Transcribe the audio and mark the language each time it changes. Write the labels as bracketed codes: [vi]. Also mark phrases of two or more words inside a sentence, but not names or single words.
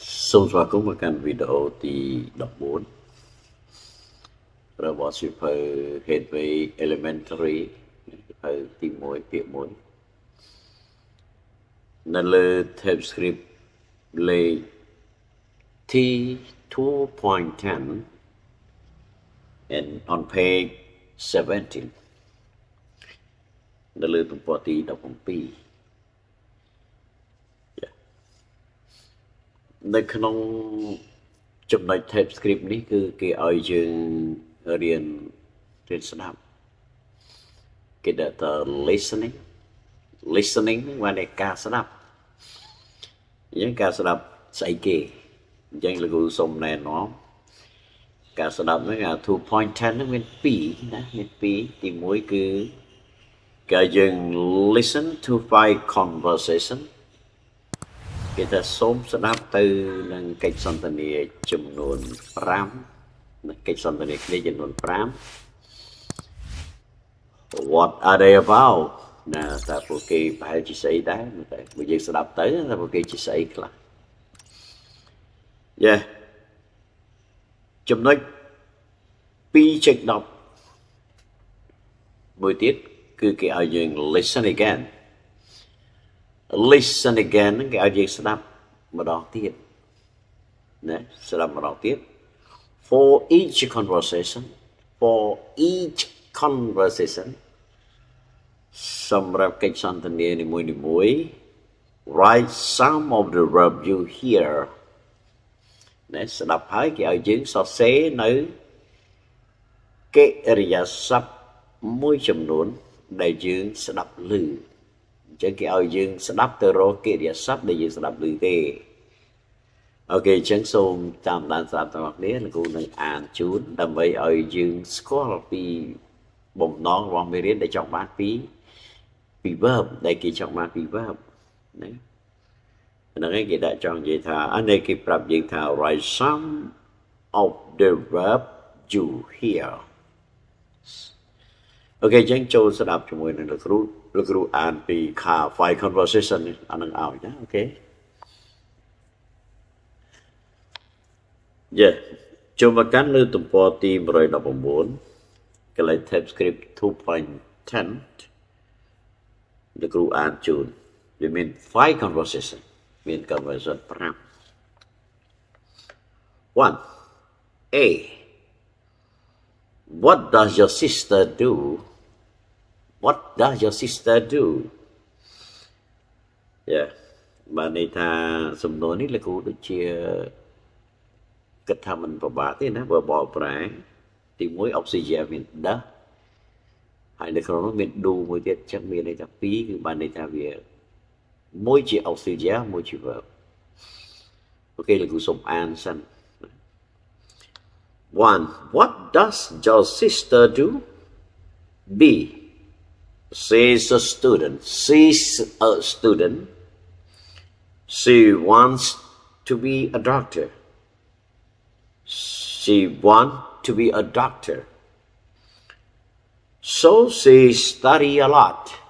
[km] សូមស្វាគមន៍មកកាន់វីដេអូទី14របស់សៀវភៅ Gateway Elementary សៀវភៅទី1ពាក្យ1នៅលើ TypeScript លេខ T2.10 [en] and on page 17 [km] នៅលើទំព័រទី17 នៅក្នុងចំណុច TypeScript នេះគឺគេឲ្យយើងរៀនស្ដាប់គេដាក់ថា listening ហ្នឹងគឺ ការស្ដាប់អញ្ចឹងការស្ដាប់ស្អីគេអញ្ចឹងលោកគ្រូសូមណែនាំការស្ដាប់ហ្នឹងអា 2.10 ហ្នឹងមាន2ណាមាន2ទី1គឺការយើង [en] listen to five conversation [km] គេថាសូមស្ដាប់ទៅនឹងកិច្ចសន្ទនាចំនួន5និងកិច្ចសន្ទនាគ្នាចំនួន5 [en] What are they about [km] ណាតើពួកគេប្រហែលជាស្អីដែរតែបើយើងស្ដាប់ទៅថាពួកគេជាស្អីខ្លះ ចំណុច 2.10 មួយទៀតគឺគេឲ្យយើង [en] listen again [km] ហ្នឹងគេឲ្យយើងស្ដាប់ម្ដងទៀតណាស្ដាប់ម្ដងទៀត [en] for each conversation [km] សម្រាប់កិច្ចសន្ទនា នីមួយៗ [en] write some of the verb you hear [km] ណាស្ដាប់ហើយគេឲ្យយើងសរសេរនៅកិរិយាសព្ទមួយ ចំនួនដែលយើងស្ដាប់ឮអញ្ចឹងគេឲ្យយើងស្ដាប់ទៅរកកិរិយាសព្ទដែលយើងស្ដាប់ឮទេអូខេអញ្ចឹងសូមតាមដានស្ដាប់ទាំងអស់គ្នាលោកគ្រូនឹងអានជូនដើម្បីឲ្យយើងស្គាល់ពីបំណងរបស់មេរៀនដែលចង់បានពី verb ដែលគេចង់បានពី verb ណាហ្នឹងឯងគេដាក់ចង់និយាយថាអានេះគេប្រាប់យើងថា [en] write some of the verb you hear [km] អូខេអញ្ចឹងចូលស្ដាប់ជាមួយនឹងលោកគ្រូអានពី [en] file conversation [km] អានឹងឲ្យណាអូខេ ចូលមកកាន់លើទំព័រទី119កន្លែង TypeScript 2.10 លោកគ្រូអានជូនវាមាន [en] file conversation [km] មាន [en] conversation 5 1 A What does your sister do? What does your sister do? [km] បានន័យថាសំណួរនេះលោកគ្រូដូចជាគិតថាមិនពិបាកទេណាបើបកប្រែទី1 oxygen មាន does ហើយនៅក្នុងនោះមាន do មួយទៀតអញ្ចឹងមានន័យថា2គឺបានន័យថាវាមួយជា oxygen មួយជា verb អូខេលោកគ្រូសូមអានសិន 1. [en] What does your sister do? B. She's a student. She wants to be a doctor. So she study a lot.